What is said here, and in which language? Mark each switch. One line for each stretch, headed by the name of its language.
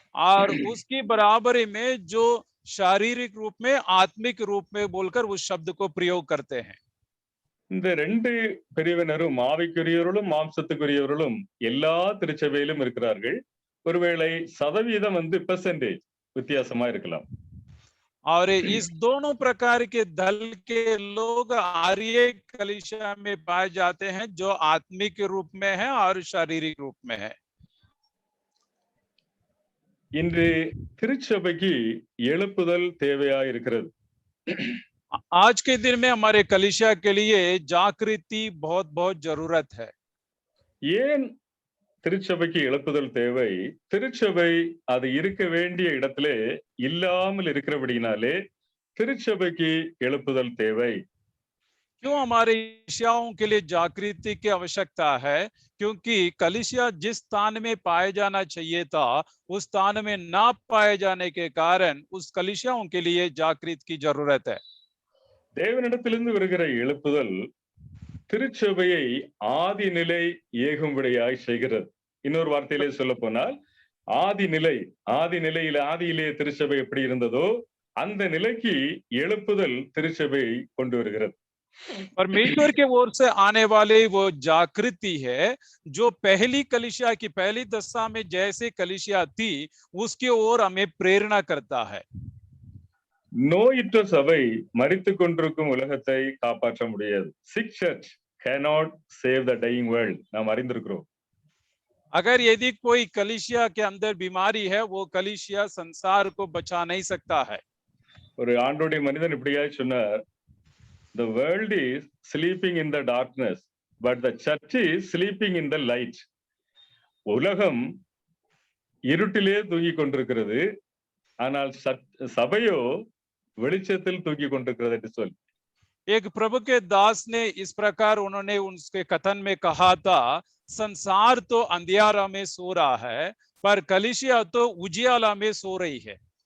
Hindi: और उसकी बराबरी में जो शारीरिक रूप में, आत्मिक रूप में बोलकर उस शब्द को प्रयोग करते हैं।
Tamil: இந்த ரெண்டு பிரிவினரும் ஆவிக்குரியவர்களும் மாம்சத்துக்குரியவர்களும் எல்லா திருச்சபையிலும் இருக்கிறார்கள். ஒருவேளை சதவீதம் பெர்சன்டேஜ் வித்தியாசமா இருக்கலாம்.
Hindi: और इस दोनों प्रकार के दल के लोग आर्य कलीसिया में पाए जाते हैं, जो आत्मिक रूप में है और शारीरिक रूप में है।
Tamil: இன்று திருச்சபைக்கு எழுப்புதல் தேவையா இருக்கிறது.
Hindi: आज के दिन में हमारे कलीसिया के लिए जागृति बहुत बहुत जरूरत है।
Tamil: ஏன் திருச்சபைக்கு எழுப்புதல் தேவை? திருச்சபை அது இருக்க வேண்டிய இடத்திலே இல்லாமல் இருக்கிறபடினாலே திருச்சபைக்கு எழுப்புதல் தேவை.
Hindi: क्यों हमारे कलीसियाओं के लिए जागृति की आवश्यकता है? क्योंकि कलीसिया जिस स्थान में पाए जाना चाहिए था उस स्थान में ना पाए जाने के कारण उस कलीसियाओं के लिए जागृति की जरूरत है।
Tamil: தேவனிடத்திலிருந்து வருகிற எழுப்புதல் திருச்சபையை ஆதி நிலை ஏகும்படியாய் செய்கிறது. இன்னொரு வார்த்தையிலே சொல்ல போனால் ஆதி நிலையிலே திருச்சபை எப்படி இருந்ததோ அந்த நிலைக்கு எழுப்புதல் திருச்சபையை கொண்டு வருகிறது.
Hindi: परमेश्वर के ओर से आने वाले वो जागृति है जो पहली कलीसिया की पहली दशा में जैसे कलीसिया थी उसकी ओर हमें प्रेरणा करता है।
Tamil: நோயுற்ற சபை மரித்துக் கொண்டிருக்கும் உலகத்தை காப்பாற்ற முடியாது.
English: Sick church cannot save the dying world.
Tamil: நாம் அறிந்திருக்கிறோம்.
Hindi: अगर यदि कोई कलीसिया के अंदर बीमारी है वो कलीसिया संसार को बचा नहीं सकता है।
Tamil: ஒரு ஆண்டோடைய மனிதன் இப்படியாய் சொன்னார்,
English: the world is sleeping in the darkness but the church is sleeping in the light.
Tamil: உலகம் இருட்டிலே தூங்கிக் கொண்டிருக்கிறது, ஆனால் சபையோ வெளிச்சத்தில் தூங்கிக் கொண்டிருக்கிறது என்று சொல்லி
Hindi: एक प्रभु के दास ने इस प्रकार उन्होंने उसके कथन में कहा था, संसार तो अंधियारा में सो रहा है पर कलीसिया तो उजियाला में सो रही है।